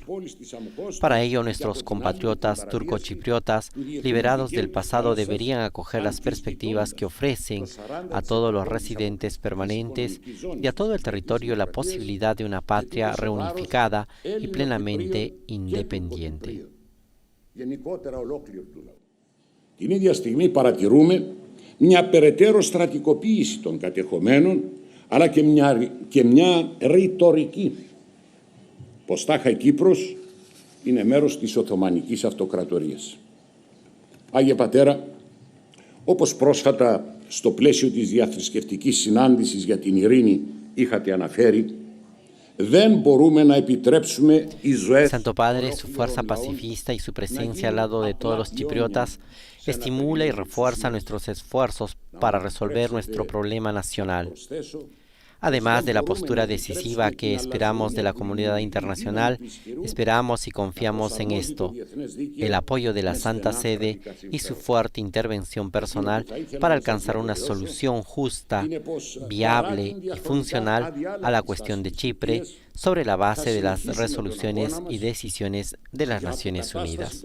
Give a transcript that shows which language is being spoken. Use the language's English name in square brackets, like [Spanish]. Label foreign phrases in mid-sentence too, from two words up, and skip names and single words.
[Spanish] Para ello, nuestros compatriotas turcochipriotas, liberados del pasado, deberían acoger las perspectivas que ofrecen a todos los residentes permanentes y a todo el territorio la posibilidad de una patria reunificada y plenamente independiente. [Greek] Την ίδια στιγμή παρατηρούμε μια περαιτέρω στρατικοποίηση των κατεχομένων, αλλά και μια ρητορική πως τάχα η Κύπρος είναι μέρος της Οθωμανικής Αυτοκρατορίας. Άγιε Πατέρα, όπως πρόσφατα στο πλαίσιο της διαθρησκευτικής συνάντησης για την ειρήνη είχατε αναφέρει, [Spanish] Santo Padre, su fuerza pacifista y su presencia al lado de todos los chipriotas estimula y refuerza nuestros esfuerzos para resolver nuestro problema nacional. Además de la postura decisiva que esperamos de la comunidad internacional, esperamos y confiamos en esto, el apoyo de la Santa Sede y su fuerte intervención personal para alcanzar una solución justa, viable y funcional a la cuestión de Chipre sobre la base de las resoluciones y decisiones de las Naciones Unidas.